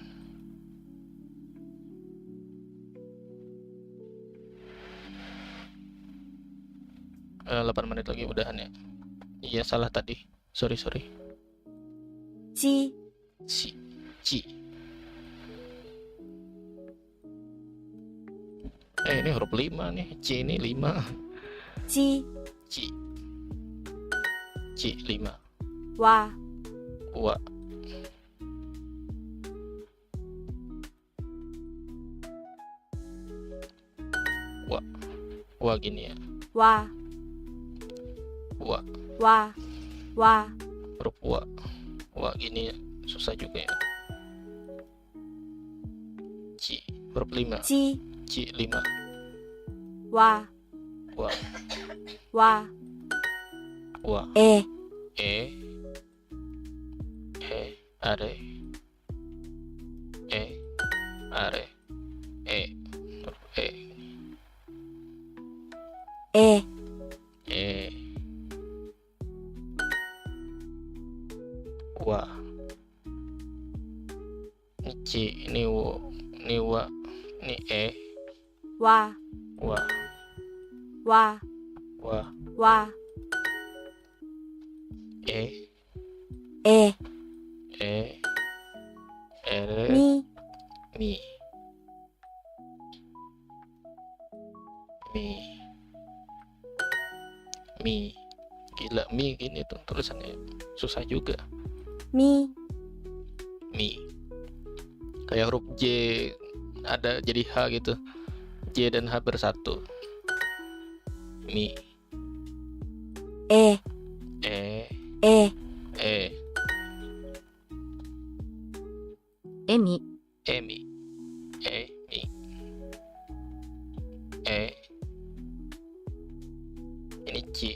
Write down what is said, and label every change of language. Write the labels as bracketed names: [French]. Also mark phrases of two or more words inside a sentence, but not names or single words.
[Indonesian] Eh, 8 menit lagi udahan ya. Iya salah tadi. Sorry. [Japanese] ち、 [Indonesian] Si. Ci. Ini huruf 5 nih. C ini 5. [Japanese] ち、 [Indonesian] Ci. Ci 5. [Japanese] わ、 [Indonesian] Wa. Wa gini ya. [Japanese] わ、 [Indonesian] Wa. [Japanese] わ、わ、 [Indonesian] Huruf wa. Wa gini ya. Susah juga ya. Ci. Huruf 5. [Japanese] ち、 [Indonesian] Ci 5. [Japanese] わ、 [Indonesian] Wa. [Japanese] わ、 [Indonesian] Wa. [Japanese] え、 [Indonesian] Are. Are. Huruf [Japanese] え、 [Indonesian] Wa. Ini C, ini wo, ini wa, ini [Japanese] わ、 [Indonesian] wa, [Japanese] わ、 [Indonesian] wa, [Japanese] わ、 [Indonesian] e, [Japanese] え、 [Indonesian] ere, [Japanese] み、 [Indonesian] mi, mi. Gila, mi gini tuh tulisannya susah juga. [Japanese] み、 [Indonesian] Mi. Kayak huruf J ada jadi H gitu. J dan H bersatu. Mi. [Japanese] え、 [Indonesian] E. [Japanese] え、エミ、 [Indonesian] Emi. Emi. Ini C.